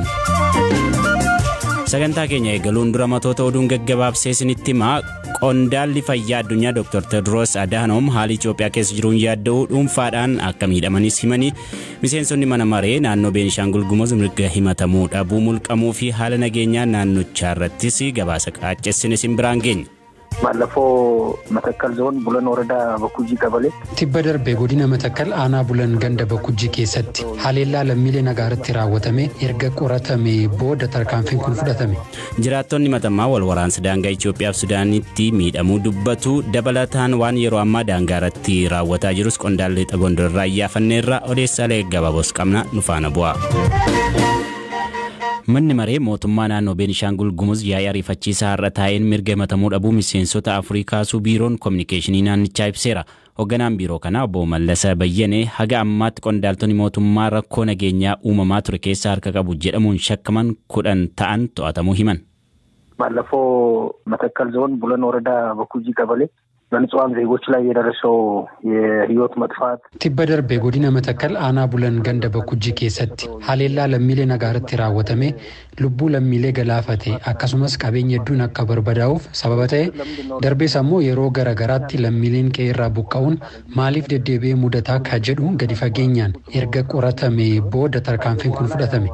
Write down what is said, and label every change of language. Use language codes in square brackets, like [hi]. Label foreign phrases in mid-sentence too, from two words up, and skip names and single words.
[om] Sagantaa keenya eegaluun dura matoota oduun gaggabaabsee isinitti himaa. Qondaalli fayyaa addunyaa Dr. Tedros Adhanom haala Itoophiyaa keessa jiruun yaadda'uu dhuunfaadhaan akka miidhamanis himanii miseensonni mana maree naannoo Beenishaangul Gumuz mirga himatamuu dhabuu mulqamuu fi haala nageenyaa naannochaa irrattis gabaasa qaaccessine isin biraan geenya. [am] ባለፈው መተከል ዞን ቡለን ወረዳ በኩጂ ቀበሌ [om] tibba darbe godina matakkal aanaa bulan ganda bakujii keessatti haleellaa lammiilee nagaarratti raawwatame erga qoratame booda tarkaanfiin kun fudhatame. Jiraattonni matamaa wal waraansa daangaa Itoophiyaa fi Sudaanitti miidhamuu dubbatu dabalataan waan yeroo ammaa daangaarratti raawwataa jirus qondaallee Gondorraa iyyafanneerra odeessaalee gabaabos qabna nufaana bu'a. Manni maree mootummaa naannoo Beenishaangul Gumuz yaa'ii ariifachiisaa har'a taa'een mirga himatamuu dhabuu miseensota Afriikaasuu biiroon kominikeeshinii naannichaa ibseera. Hoogganaan biiroo kanaa obbo Mallasa Bayyanee haga ammaatti qondaaltonni mootummaa rakkoo nageenyaa uumamaa ture keessaa harka qabu jedhamuun shakkaman 10 ta'an to'atamuu himan. [am] ባለፈው መተከል ዞን ቡለን ወረዳ በኩጂ ቀበሌ በንጹሃን ዜጎች ላይ የደረሰው የህይወት መጥፋት [om] tibba darbe godina matakkal aanaa bulan ganda bakujii keessatti haleellaa lammiilee nagaarratti raawwatame lubbuu lammiilee galaafate akkasumas qabeenya hedduun akka barbadaa'uuf sababa ta'e darbees ammoo yeroo garagaraatti lammiileen qe'eerraa buqqa'uun maaliif deddeebi'ee mudataa akka jedhu gadi fageenyaan erga qoratame booda tarkaanfiin kun fudhatame.